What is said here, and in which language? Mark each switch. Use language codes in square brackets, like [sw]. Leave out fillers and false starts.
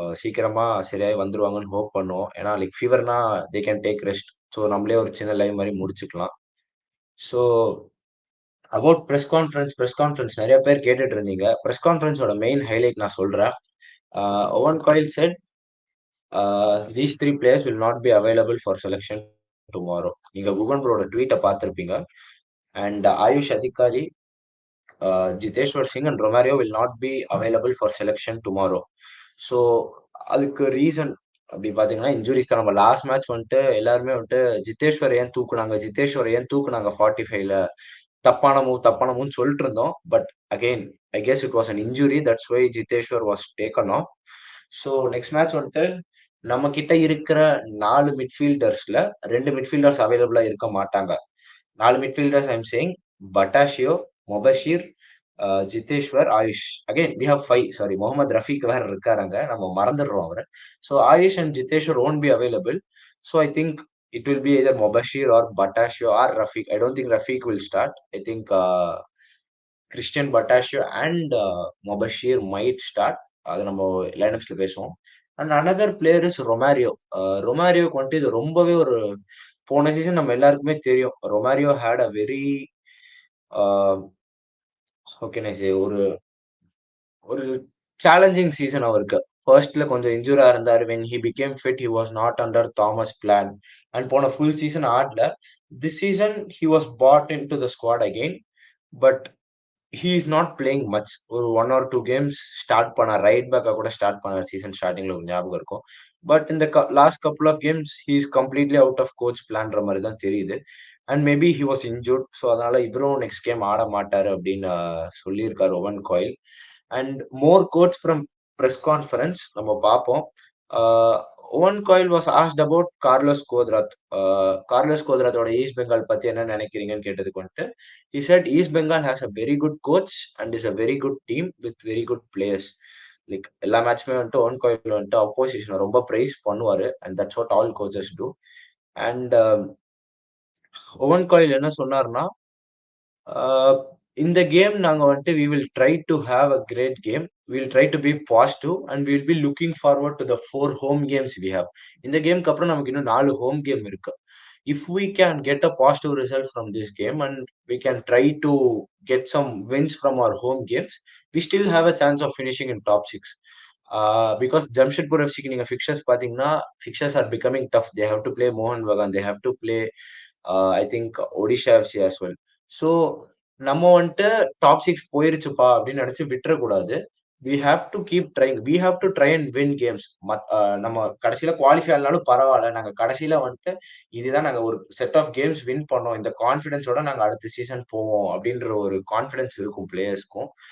[ta] சீக்கிரமா சரியாயி வந்துருவாங்கன்னு ஹோப் பண்ணுவோம். [en] ஏன்னா லைக் ஃபீவர்னா they can take rest. [ta] So நம்மளே ஒரு சின்ன லைவ் மாதிரி முடிச்சுக்கலாம். ஸோ அபவுட் ப்ரெஸ் கான்ஃபரன்ஸ் நிறைய பேர் கேட்டுட்டு இருந்தீங்க. ப்ரெஸ் கான்ஃபரன்ஸோட மெயின் ஹைலைட் நான் சொல்றேன். [en] Owen Coyle set these 3 players will not be available for selection tomorrow. [ta] நீங்க குகன் ப்ரோட ட்வீட்டை பார்த்திருப்பீங்க. அண்ட் ஆயுஷ் அதிகாரி [en] Jiteshwar Singh and Romario will not be available for selection tomorrow. [ta] So அதுக்கு ரீசன் அப்படி பார்த்தீங்கன்னா, இன்ஜூரிஸ் தான். நம்ம லாஸ்ட் மேட்ச் வந்துட்டு எல்லாருமே வந்துட்டு ஜிதேஷ்வர ஏன் தூக்குனாங்க 45ல தப்பான மூவ்ன்னு சொல்லிட்டு இருந்தோம். [en] But again I guess it was an injury. That's why Jiteshwar was taken off. [ta] So next match வந்துட்டு நம்ம கிட்ட இருக்கிற 4 மிட்ஃபீல்டர்ஸ்ல 2 மிட்ஃபீல்டர்ஸ் அவைலபிளா இருக்க மாட்டாங்க. [en] 4 midfielders I am saying Battocchio, Mobashir, Jiteshwar, Ayush. [ta] Again we have 5 sorry Mohammed Rafiq வேற இருக்காரு அங்க. நம்ம மறந்துடுறோம் அவர. [en] So Ayush and Jiteshwar won't be available. So I think it will be either Mobashir or Battochio or Rafiq. I don't think Rafiq will start. I think Christian Battochio and Mobashir might start. [ta] அது நம்ம லைனப்ஸ்ல பேசுவோம். [en] and another player is [ta] Romario. ரொமாரியோக்கு வந்துட்டு இது ரொம்பவே ஒரு போன season நம்ம எல்லாருக்குமே தெரியும். [en] Romario had a very how can I say ஒரு ஒரு challenging season அவருக்கு. ஃபர்ஸ்ட்ல கொஞ்சம் இன்ஜூரா இருந்தாரு. When he became fit he was not under Thomas plan. And போன ஃபுல் சீசன் ஆடல. This season he was put into the squad again. But he is not playing much. ஒரு 1 ஆர் 2 கேம்ஸ் ஸ்டார்ட் பண்ணார். [ta] Right பேக்கா கூட start பண்ணார் season ஸ்டார்ட்டிங்ல ஒரு ஞாபகம் இருக்கும். பட் இந்த last couple of games he is completely out of coach பிளான்ற மாரி தான் தெரியுது. And maybe he was injured. So அதனால இவரும் நெக்ஸ்ட் கேம் ஆட மாட்டாரு அப்படின்னு சொல்லியிருக்காரு oven coil. [en] And more quotes from press conference நம்ம பார்ப்போம். Owen Coyle was asked about Carlos Cuadrat. [ta] Carlos கோத்ராத்தோட east Bengal பத்தி என்ன நினைக்கிறீங்கன்னு கேட்டதுக்கு வந்துட்டு [en] he said East Bengal has a very good coach and is a very good team with very good players. [ta] Like எல்லா மேட்ச்மே வந்துட்டு oven coil வந்துட்டு அப்போசிஷனை ரொம்ப பிரைஸ் பண்ணுவாரு. [en] And that's what all coaches do. [ta] And oven coil என்ன சொன்னாருன்னா, இந்த game நாங்க வந்துட்டு [en] we will try to have a great game. We will try to be positive and we will be looking forward to the 4 home games we have. [ta] இந்த கேம்க்கு அப்புறம் நமக்கு இன்னும் 4 home game இருக்கு. [en] If we can get a positive result from this game and we can try to get some wins from our home games, we still have a chance of finishing in top 6. Because Jamshedpur FCக்கு நீங்க fixtures பார்த்தீங்கன்னா, fixtures are becoming tough. They have to play Mohan Bagan. They have to play I think [ta] Odisha FC [en] as well. [ta] So நம்ம வந்துட்டு top 6 போயிருச்சுப்பா அப்படின்னு நினைச்சு விட்டுறக்கூடாது. [en] We have to keep trying. We have to try and win games. [ta] நம்ம கடைசியில qualify ஆனாலும் பரவாயில்ல. நாங்க கடைசியில வந்துட்டு இதுதான் நாங்க ஒரு செட் ஆஃப் கேம்ஸ் வின் பண்ணோம். இந்த கான்ஃபிடன்ஸோட நாங்க அடுத்த சீசன் போவோம் அப்படின்ற ஒரு கான்ஃபிடன்ஸ் இருக்கும் பிளேயர்ஸ்க்கும்.